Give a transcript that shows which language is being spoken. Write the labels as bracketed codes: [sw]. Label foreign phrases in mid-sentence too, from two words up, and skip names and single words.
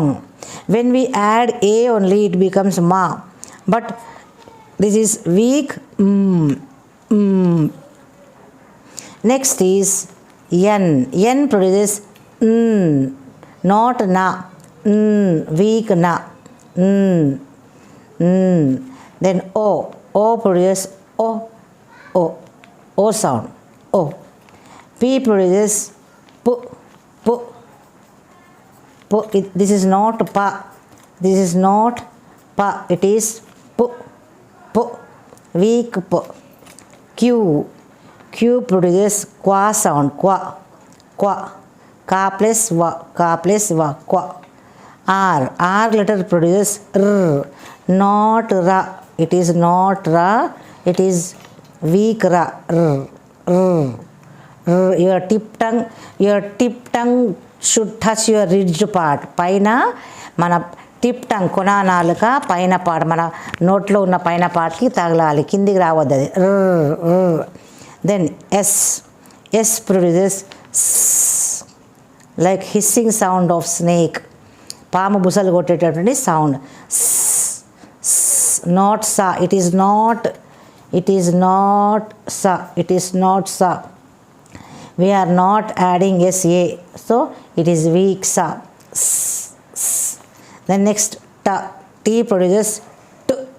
[en] When we add a only, it becomes ma, but this is weak. Next is N. N produces not na. Weak na. Then O. O produces o. O sound. O. P produces p. This is not pa. It is p. weak p. Q. Q produces qua sound, qua, qua. Ka plus va, ka plus va, qua. R. R letter produces r, not ra. It is not ra, it is weak ra, r, r. Your tip tongue should touch your ridged part. [te] పైన మన [en] tip tongue [te] కొన నాలుక పైన పార్ట్ మన నోట్లో ఉన్న పైన పార్ట్కి తగలాలి, కిందికి రావద్దు అది. [en] then s produces like hissing sound of snake, [te] పాము బుసలు కొట్టేటటువంటి సౌండ్. [en] not sa, it is not sa, it is not sa. We are not adding sa, so it is weak sa. Then next t produces t.